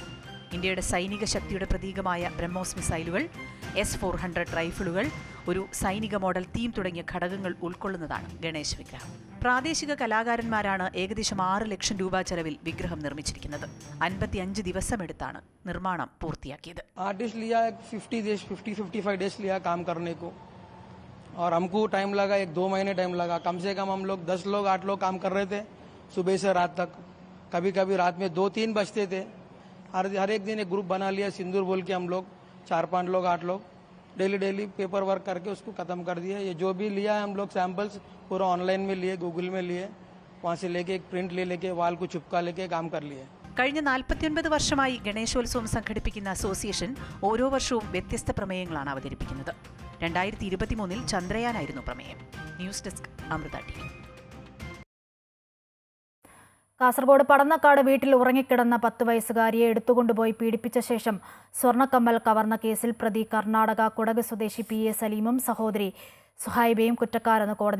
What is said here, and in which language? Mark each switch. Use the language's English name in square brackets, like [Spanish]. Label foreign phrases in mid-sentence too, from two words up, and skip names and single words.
[Malayalam] ഇന്ത്യയുടെ സൈനിക ശക്തിയുടെ പ്രതീകമായ ബ്രഹ്മോസ് മിസൈലുകൾ, S-400 റൈഫിളുകൾ, ഒരു സൈനിക മോഡൽ തീം തുടങ്ങിയ ഘടകങ്ങൾ ഉൾക്കൊള്ളുന്നതാണ് ഗണേശ വിഗ്രഹം. പ്രാദേശിക കലാകാരന്മാരാണ് ഏകദേശം 6 ലക്ഷം രൂപ ചെലവിൽ വിഗ്രഹം നിർമ്മിച്ചിരിക്കുന്നത്. 55 ദിവസമെടുത്താണ് നിർമ്മാണം പൂർത്തിയാക്കിയത്. [Hindi] आर्टिस्ट लिया 50-55 डेज लिया काम करने को और हमको टाइम लगा 1-2 महीने टाइम लगा. कम से कम हम लोग 10 लोग 8 लोग काम कर रहे थे सुबह से रात तक. कभी कभी रात में 2-3 बजते थे. हर एक दिन एक ग्रुप बना लिया सिंदूर बोल के हम लोग 4-5 लोग 8 लोग [English] daily paper work [Hindi] करके उसको ख़त्म कर दिया. ये जो भी लिया है हम लोग सैंपल्स पूरा ऑनलाइन में लिए, गूगल में लिए, वहाँ से लेके एक प्रिंट लेके वाल को चिपका लेके काम कर लिए. [Malayalam] കഴിഞ്ഞ 49 വർഷമായി ഗണേശോത്സവം സംഘടിപ്പിക്കുന്ന അസോസിയേഷൻ ഓരോ വർഷവും വ്യത്യസ്ത പ്രമേയങ്ങളാണ് അവതരിപ്പിക്കുന്നത്. 2023 ചന്ദ്രയാനായിരുന്നു പ്രമേയം. [English] news desk, [Malayalam] അമൃത TV. കാസർഗോഡ് പടന്നക്കാട് വീട്ടിൽ ഉറങ്ങിക്കിടന്ന 10 വയസ്സുകാരിയെ എടുത്തുകൊണ്ടുപോയി പീഡിപ്പിച്ച ശേഷം സ്വർണ്ണക്കമ്മൽ കവർന്ന കേസിൽ പ്രതി കർണാടക കുടക് സ്വദേശി PA സലീമും സഹോദരി സുഹൈബയും കുറ്റക്കാരെന്ന് കോടതി.